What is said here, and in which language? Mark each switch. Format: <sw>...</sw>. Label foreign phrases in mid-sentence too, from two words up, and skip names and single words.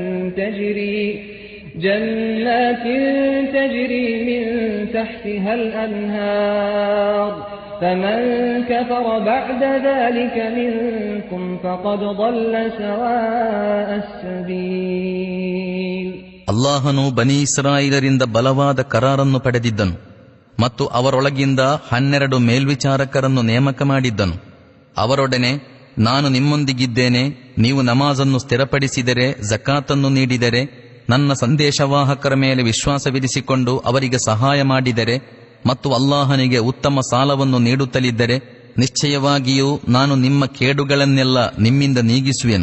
<ar>تجري من تحتها الأنهار فمن كفر بعد ذلك منكم فقد ضل سواء السبيل.</ar> <kn>ಅಲ್ಲಾಹನು ಬನಿ ಇಸ್ರಾಯೇಲರಿಂದ ಬಲವಾದ ಕರಾರನ್ನು ಪಡೆದಿದ್ದನು ಮತ್ತು ಅವರೊಳಗಿಂದ 12 ಮೇಲ್ವಿಚಾರಕರನ್ನು ನೇಮಕ ಮಾಡಿದ್ದನು. ಅವರೊಡನೆ, ನಾನು ನಿಮ್ಮೊಂದಿಗಿದ್ದೇನೆ, ನೀವು ನಮಾಜನ್ನು ಸ್ಥಿರಪಡಿಸಿದರೆ, ಜಕಾತನ್ನು ನೀಡಿದರೆ, ನನ್ನ ಸಂದೇಶವಾಹಕರ ಮೇಲೆ ವಿಶ್ವಾಸವಿರಿಸಿಕೊಂಡು ಅವರಿಗೆ ಸಹಾಯ ಮಾಡಿದರೆ ಮತ್ತು ಅಲ್ಲಾಹನಿಗೆ ಉತ್ತಮ ಸಾಲವನ್ನು ನೀಡುತ್ತಲಿದ್ದರೆ, ನಿಶ್ಚಯವಾಗಿಯೂ ನಾನು ನಿಮ್ಮ ಕೇಡುಗಳನ್ನೆಲ್ಲ ನಿಮ್ಮಿಂದ ನೀಗಿಸುವೆನು.</kn>